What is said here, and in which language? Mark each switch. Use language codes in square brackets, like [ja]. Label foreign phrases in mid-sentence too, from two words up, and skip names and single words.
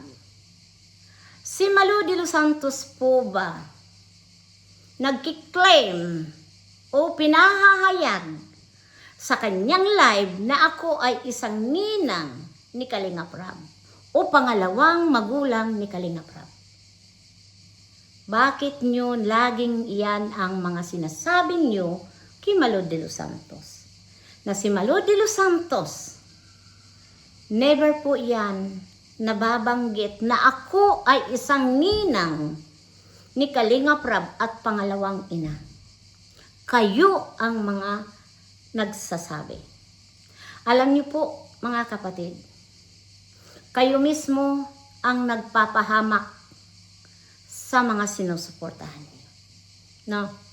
[tl] Si Malo de los Santos po ba nagkiklaim o pinahahayag sa kanyang live na ako ay isang ninang ni Kalinga Prab o pangalawang magulang ni Kalinga Prab? Bakit nyo laging iyan ang mga sinasabi nyo kay Malo de los Santos? Na si Malo de los Santos, never po yan nababanggit na ako ay isang ninang ni Kalinga Prab at pangalawang ina. Kayo ang mga nagsasabi. Alam niyo po mga kapatid, kayo mismo ang nagpapahamak sa mga sinusuportahan niyo.